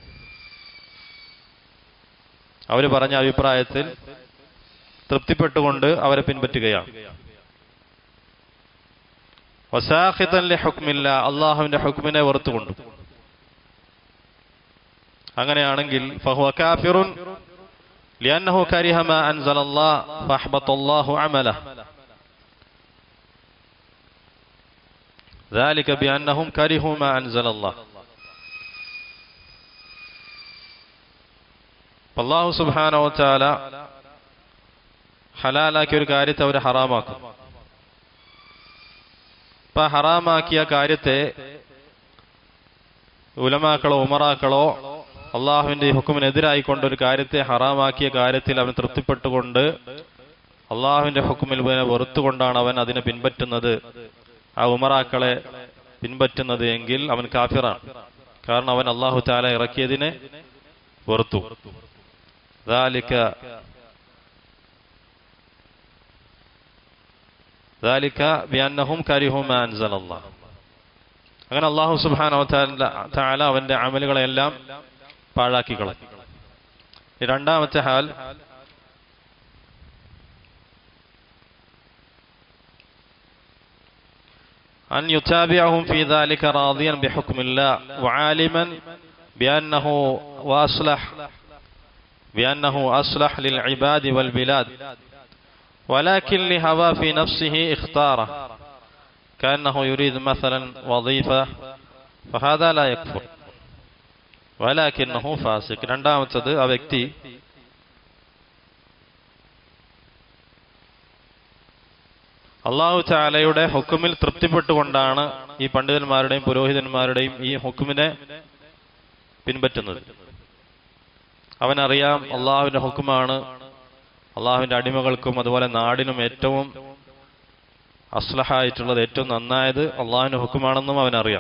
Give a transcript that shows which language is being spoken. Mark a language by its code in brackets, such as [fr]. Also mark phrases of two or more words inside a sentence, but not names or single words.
[ml] അവർ പറഞ്ഞ അഭിപ്രായത്തിൽ തൃപ്തിപ്പെട്ടുകൊണ്ട് അവരെ പിൻപറ്റുകയാണ്. [ar] وساخطا لحكم الله, [ml] അല്ലാഹുവിന്റെ ഹുക്മിനെ വെറുത്തുകൊണ്ട്. [ar] അങ്ങനെയാണെങ്കിൽ فهو كافر لأنه كره ما أنزل الله فأحبط الله عمله ذلك بأنهم كرهوا ما أنزل الله. [ml] അല്ലാഹു [ar] سبحانه وتعالى [ml] ഹലാലാക്കിയ ഒരു കാര്യത്തെ അവർ ഹറാമാക്കും. അപ്പം ഹറാമാക്കിയ കാര്യത്തെ ഉലമാക്കളോ ഉമറാക്കളോ അള്ളാഹുവിന്റെ ഹുക്കുമിനെതിരായിക്കൊണ്ട് ഒരു കാര്യത്തെ ഹറാമാക്കിയ കാര്യത്തിൽ അവൻ തൃപ്തിപ്പെട്ടുകൊണ്ട് അള്ളാഹുവിന്റെ ഹുക്കുമിൽ വെറുത്തുകൊണ്ടാണ് അവൻ അതിനെ പിൻപറ്റുന്നത്, ആ ഉമറാക്കളെ പിൻപറ്റുന്നത് എങ്കിൽ അവൻ കാഫിറാണ്. കാരണം അവൻ അല്ലാഹു തആല ഇറക്കിയതിനെ വെറുത്തു. [ar] ذلك بأنهم كرهوا ما أنزل الله. [ml] അങ്ങനെ അല്ലാഹു [ar] سبحانه وتعالى [ml] അവന്റെ അമലുകളെല്ലാം പാഴാക്കി കളഞ്ഞു. [ar] രണ്ടാമത്തെ ഹാൽ أن يتابعهم في ذلك راضيا بحكم الله وعالما بأنه أصلح للعباد والبلاد ولكن لهوى في نفسه اختاره كأنه يريد مثلا وظيفة فهذا لا يكفر ولكنه فاسق. [ml] രണ്ടാമത്തേത് ആ വ്യക്തി അല്ലാഹു തആലയുടെ ഹുക്കുമിൽ തൃപ്തിപ്പെട്ടുകൊണ്ടാണ് ഈ പണ്ഡിതന്മാരുടെയും പുരോഹിതന്മാരുടെയും ഈ ഹുക്കുമിനെ പിൻപറ്റുന്നത്. അവനറിയാം അള്ളാഹുവിന്റെ ഹുക്കുമാണ് അള്ളാഹുവിന്റെ അടിമകൾക്കും അതുപോലെ നാടിനും ഏറ്റവും അസ്ലഹായിട്ടുള്ളത്, ഏറ്റവും നന്നായത് അള്ളാഹുവിന്റെ ഹുക്കുമാണെന്നും അവനറിയാം.